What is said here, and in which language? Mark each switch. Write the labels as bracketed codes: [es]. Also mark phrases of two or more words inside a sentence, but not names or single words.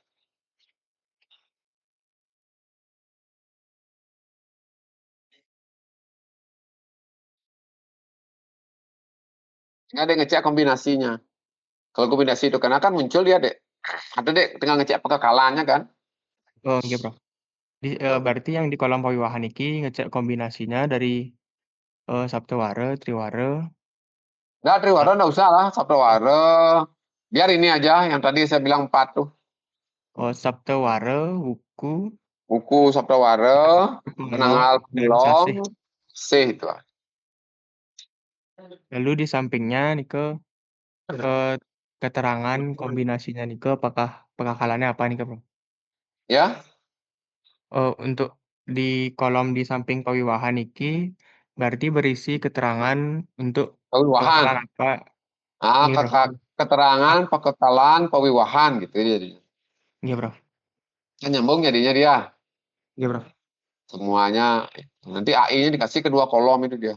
[id] Nggak ada yang ngecek kombinasinya. Kalau kombinasi itu karena kan muncul dia, Dek. Ada, Dek, tinggal ngecek kekalahannya kan. oh, nggih, Prof. Berarti yang di kolom pawiwahan iki ngecek kombinasinya dari, Saptawara, Triwara, Nggak, sa Triwara nggak usah lah, Saptawara. Biar ini aja yang tadi saya bilang 4 tuh. Saptawara, Wuku, Buku Saptawara, Paro, Penanggal dan Kulong, Sasih. C itu. Lalu di sampingnya nike, eee, keterangan kombinasinya nike apakah pengakalannya apa nike, Prof? Ya, Untuk di kolom di samping pawiwahan iki, berarti berisi keterangan untuk pawiwahan. pengakalan apa Ah, nggih, Prof? keterangan, pekekalan, pawiwahan gitu jadinya. Nggih, Prof. Kan nyambung jadinya dia. Nggih, Prof. Semuanya nanti AI-nya dikasih kedua kolom itu dia.